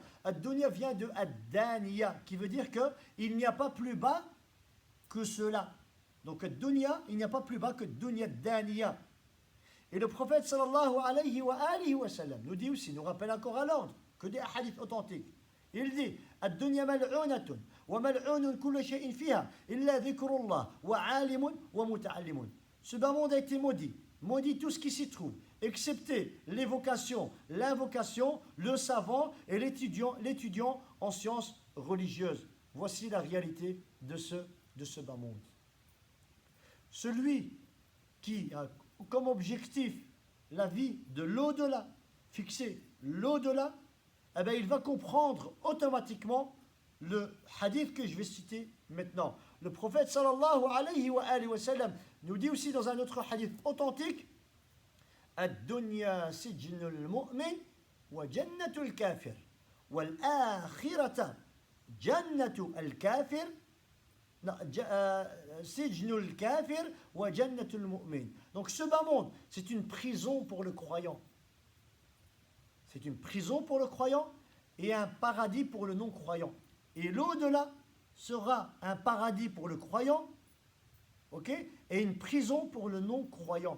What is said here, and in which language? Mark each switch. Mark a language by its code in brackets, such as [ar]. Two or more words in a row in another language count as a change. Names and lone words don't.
[fr] Ad-Dunya vient de Ad-Daniya, qui veut dire qu'il n'y a pas plus bas que cela. Donc Ad-Dunya, il n'y a pas plus bas que [ar] دنيا دانية. [fr] Et le prophète [ar] صلى الله عليه وسلم [fr] nous dit aussi, nous rappelle encore à l'ordre, que des hadiths authentiques. Il dit [ar] الدنيا ملعونة وملعون كل شيء فيها إلا ذكر الله وعالم ومتعلم. [fr] Ce bas monde a été maudit. Maudit tout ce qui s'y trouve, excepté l'évocation, l'invocation, le savant et l'étudiant en sciences religieuses. Voici la réalité de ce bas monde. Celui qui a comme objectif la vie de l'au-delà, fixer l'au-delà, eh bien, il va comprendre automatiquement le hadith que je vais citer maintenant. Le prophète [ar] صلى الله عليه وسلم [fr] nous dit aussi dans un autre hadith authentique [ar] الدنيا سجن المؤمن وجنة الكافر والآخرة جنة الكافر سجن الكافر وجنة المؤمن. [fr] Donc ce bas monde, c'est une prison pour le croyant. C'est une prison pour le croyant et un paradis pour le non-croyant. Et l'au-delà sera un paradis pour le croyant, ok, et une prison pour le non-croyant.